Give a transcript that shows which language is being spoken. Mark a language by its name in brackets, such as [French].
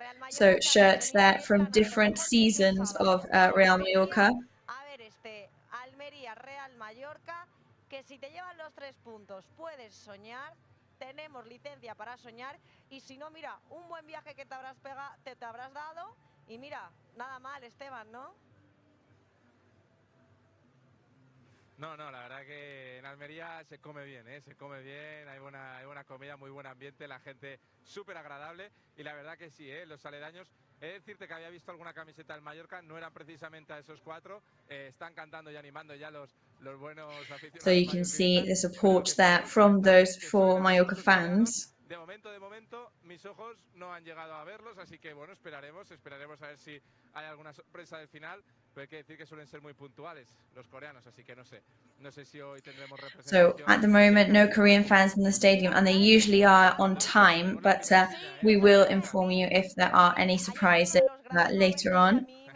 [English] So shirts there from different seasons of Real Mallorca. [Spanish] A ver, Almería, Real Mallorca, que si te llevan los 3 puntos puedes soñar, tenemos licencia para soñar y si no, mira, un buen viaje que te habrás dado y mira, nada mal, Esteban, ¿no? No, la verdad que en Almería se come bien, se come bien, hay buena comida, muy buen ambiente, la gente súper agradable y la verdad que sí, los aledaños. He de decirte que había visto alguna camiseta del Mallorca, no eran precisamente a esos 4, están cantando y animando ya los buenos aficionados. [English] So you can see the support there from those 4 Mallorca fans. [Spanish] De momento, mis ojos no han llegado a verlos, así que bueno, esperaremos a ver si hay alguna sorpresa del final. Pero hay que decir que suelen ser muy puntuales los coreanos, así que no sé si hoy tendremos representación. [English] So at the moment, no Korean fans in the stadium, and they usually are on time, but we will inform you if there are any surprises later on.